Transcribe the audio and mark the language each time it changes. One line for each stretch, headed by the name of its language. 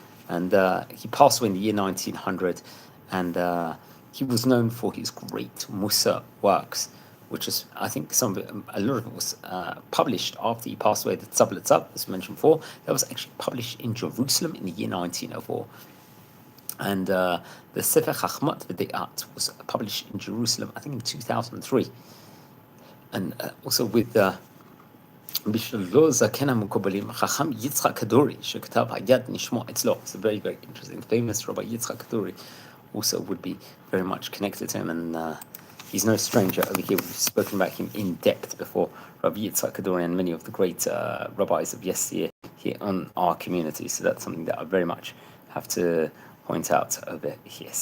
English: And he passed away in the year 1900. And he was known for his great Mosar works, which is, I think, a lot of it was published after he passed away. The Tzab, as mentioned before, that was actually published in Jerusalem in the year 1904. And the Sefer Chachmat V'De'at was published in Jerusalem, I think, in 2003. And also with
Hebrew: בשלו זקן המקובלים, חכם יצחק כדורי, שכתב היד נשמע אצלו.
English: It's a very, very interesting. Famous Rabbi Yitzchak Kaduri also would be very much connected to him, and he's no stranger over here. We've spoken about him in depth before, Rabbi Yitzchak Kaduri and many of the great rabbis of yesteryear here on our community. So that's something that I very much have to point out over here.